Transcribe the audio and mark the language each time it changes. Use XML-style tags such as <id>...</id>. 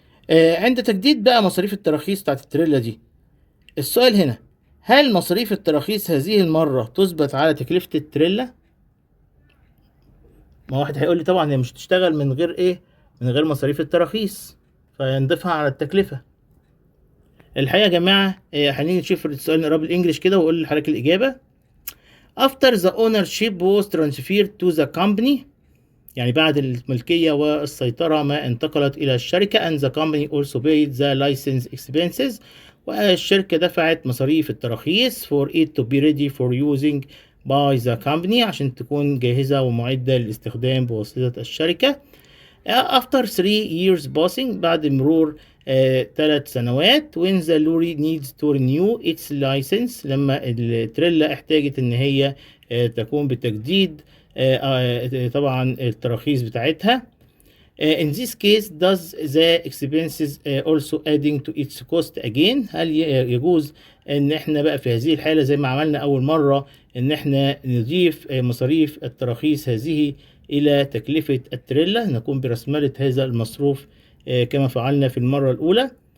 <ar>عند تجديد بقى مصاريف التراخيص بتاعت التريلا دي، السؤال هنا: هل مصاريف التراخيص هذه المرة تثبت على تكلفة التريلا؟ ما واحد هيقول لي طبعا هي مش تشتغل من غير مصاريف التراخيص، فينضيفها على التكلفة. الحقيقة يا جماعة هنيجي نشوف السؤال نقراه بالإنجلش كده وأقول لحضرتك الإجابة.</ar> <en>After the ownership was transferred to the company،</en> <ar>يعني بعد الملكية والسيطرة ما انتقلت إلى الشركة،</ar> <en>and the company also paid the license expenses،</en> <ar>والشركة دفعت مصاريف التراخيص</ar> <en>for it to be ready for using by the company،</en> <ar>عشان تكون جاهزة ومعدة للاستخدام بواسطة الشركة.</ar> <en>After 3 years passing،</en> <ar>بعد مرور 3 سنوات،</ar> <en>when the lorry needs to renew its license،</en> <ar>لما التريلا احتاجت ان هي تقوم بتجديد طبعا التراخيص بتاعتها.</ar> <en>In this case does the expenses also adding to its cost again،</en> <ar>هل يجوز ان احنا بقى في هذه الحالة زي ما عملنا اول مرة ان احنا نضيف مصاريف التراخيص هذه الى تكلفة التريلا، نقوم برسملة هذا المصروف كما فعلنا في المرة الاولى؟</ar>